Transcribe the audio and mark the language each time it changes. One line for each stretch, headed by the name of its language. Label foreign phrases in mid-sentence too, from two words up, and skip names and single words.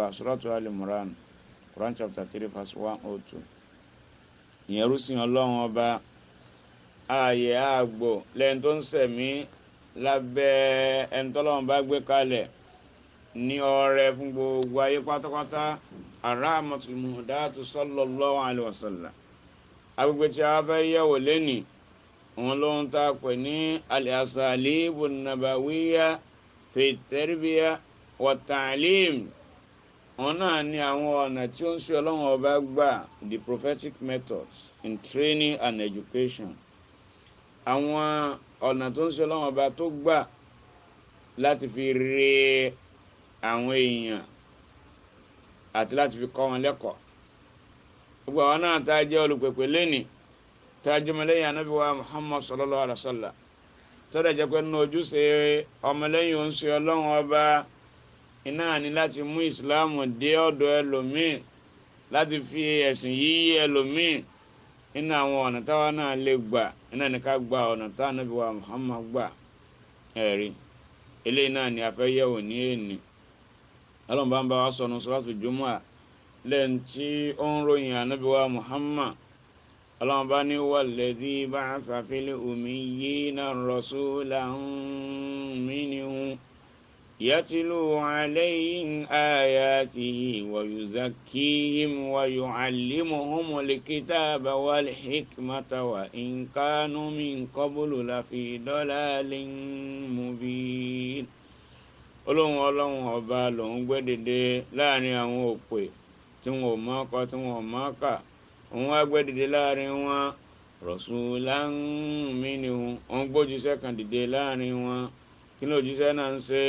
English: Suratu Al-Imran, Quran chapter 3 verse 102.
Yoruba: Ìyẹn rúsìn Ọlọ́run ọba, ààyè àgbò lẹ́ni tó ń sẹ̀mí lábẹ́ ẹni tọ́lọ́run bá gbé kalẹ̀ ní ọrẹ fún gbogbo ayé pátápátá.
Arabic: الرحمة المهداة صلى الله عليه وسلم.
Yoruba: Agbègbè tí a fẹ́ yẹ̀wò lẹ́nìí, òun ló ń ta pè ní
Arabic: الأساليب نبوية في تربية وتعليم.
Yoruba: Òun náà ní àwọn ọ̀nà tí ó ń ṣe Ọlọ́run ọba gbà,
English: the prophetic methods in training and education.
Yoruba: Àwọn ọ̀nà tó ń ṣe Ọlọ́run ọba tó gbà láti fi re àwọn èèyàn àti láti fi kọ́ wọn lẹ́kọ̀ọ́. Gbogbo àwọn náà tá a jẹ́ olùpèpè lẹ́nìí, tá a jẹ́ ọmọlẹ́yìn Ànábì wa Muhammad
Arabic: صلى الله عليه وسلم,
Yoruba: tó dẹ̀ jẹ́ pé nínú ojúṣe ọmọlẹ́yìn òun ṣe Ọlọ́run ọba iná ni láti mú ìsìláàmù dé ọ̀dọ̀ ẹlòmíì, láti fi ẹ̀sìn yí ẹlòmíì. Iná àwọn ọ̀nà táwa náà lè gbà, iná ní ká gba ọ̀nà tá Ànábì wa Muhammad gbà. Ẹ̀rí eléyìí náà ni a fẹ́ yẹ̀wò ní èní. Ọlọ́run bá ń bá wa sọ̀rọ̀ Suratul Jumu'ah lẹ́yìn tí ó ń ròyìn Ànábì wa Muhammad ọlọ́run bá ní
Arabic: والذي بعث في الأميين رسولا منهم يتلو عليهم آياته ويزكيهم ويعلمهم الكتاب والحكمة وإن كانوا من قبل لفي ضلال مبين.
Yoruba: ọlọ́run ọba lòun gbé dìde láàrin àwọn òpè tí wọn ò mọ̀ kọ tí wọn ò mọ̀ kà, òun wá gbé dìde láàrin wọn
Arabic: رسولا منهم,
Yoruba: òun gbójúṣẹ́ kan dìde láàrin wọn. kí ló jíṣẹ́ náà ń ṣe?